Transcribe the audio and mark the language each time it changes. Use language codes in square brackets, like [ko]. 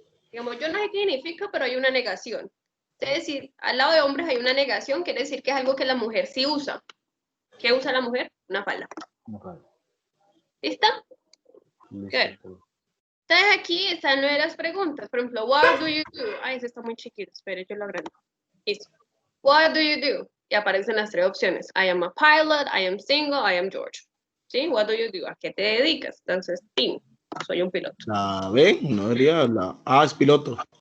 [es] Digamos, yo no sé qué significa, pero hay una negación. Es decir, al lado de hombres hay una negación, quiere decir que es algo que la mujer sí usa. ¿Qué usa la mujer? Una falda. ¿Listo? Good. Entonces aquí están las preguntas. Por ejemplo, [en] what do you do? [es] Ay, eso está muy chiquito. Espere, yo lo agrando. Listo. [en] What do you do? [es] Y aparecen las tres opciones. [en] I am a pilot, I am single, I am George. [es] ¿Sí? [en] What do you do? [es] ¿A qué te dedicas? Entonces, team. Soy un piloto. La B, no sería la A, es piloto.